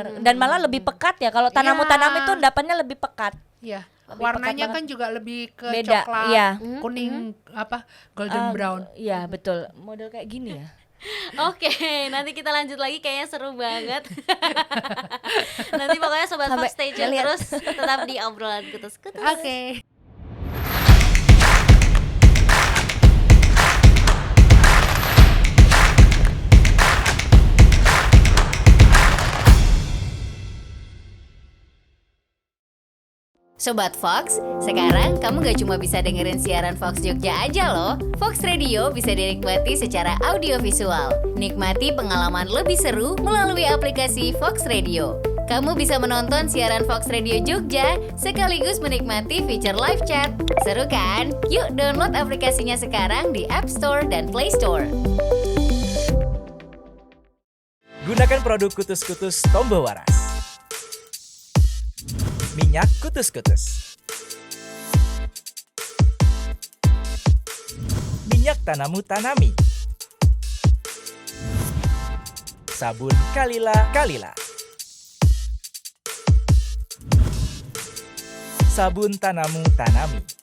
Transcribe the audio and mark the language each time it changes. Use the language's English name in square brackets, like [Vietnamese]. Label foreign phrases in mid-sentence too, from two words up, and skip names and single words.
[Indonesian] Dan malah lebih pekat ya. Kalau tanam-tanam itu endapannya lebih pekat. Iya. Lebih Warnanya pekat kan juga lebih ke Beda, coklat, iya. kuning, [English] golden brown. [Indonesian] Iya, betul. Model kayak gini ya. Oke, nanti kita lanjut lagi, kayaknya seru banget. Nanti pokoknya Sobat Sampai Fox [English] stay tune [Indonesian] ngeliat. terus, tetap di obrolan kutus-kutus. Oke. Sobat Fox, sekarang kamu gak cuma bisa dengerin siaran Fox Jogja aja loh. Fox Radio bisa dinikmati secara audiovisual. Nikmati pengalaman lebih seru melalui aplikasi Fox Radio. Kamu bisa menonton siaran Fox Radio Jogja sekaligus menikmati fitur [English] live chat. [Indonesian] Seru kan? Yuk download aplikasinya sekarang di App Store dan Play Store. Gunakan produk kutus-kutus Tombo Waras. Minyak kutus-kutus. Minyak Tanamu Tanami. Sabun Kalila. Sabun Tanamu Tanami.